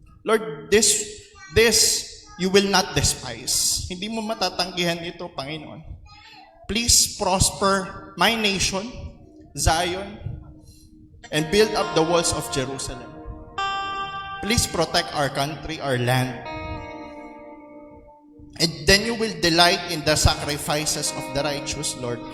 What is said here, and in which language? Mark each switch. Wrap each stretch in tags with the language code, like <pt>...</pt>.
<en>Lord, this you will not despise.</en> <tl>Hindi mo matatanggihan ito, Panginoon.</tl> <en>Please prosper my nation, Zion, and build up the walls of Jerusalem. Please protect our country, our land. And then you will delight in the sacrifices of the righteous, Lord.</en>